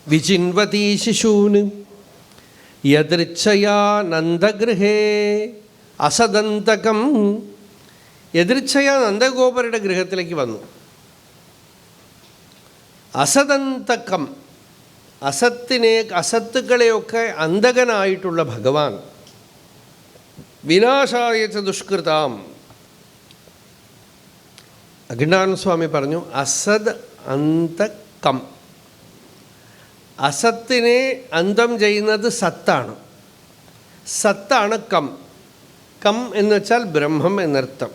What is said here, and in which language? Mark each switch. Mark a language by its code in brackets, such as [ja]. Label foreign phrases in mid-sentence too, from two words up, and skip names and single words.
[sa] വിചിൻവതി ശിശൂന് യദൃച്ഛയാ നന്ദഗൃഹേ അസദന്തകം. [ml] യദൃച്ഛയാ നന്ദഗോപരുടെ ഗൃഹത്തിലേക്ക് വന്നു. അസദന്തകം, അസത്തുക്കളെയൊക്കെ അന്തകനായിട്ടുള്ള ഭഗവാൻ. [sa] വിനാശായ ച ദുഷ്കൃതാം. [ml] അഖണ്ഡാനന്ദ സ്വാമി പറഞ്ഞു [sa] അസദ് അന്തകം. [ml] അസത്തിനെ അന്തം ചെയ്യുന്നത് സത്താണ്. സത്താണ് കം. കം എന്ന് വെച്ചാൽ ബ്രഹ്മം എന്നർത്ഥം.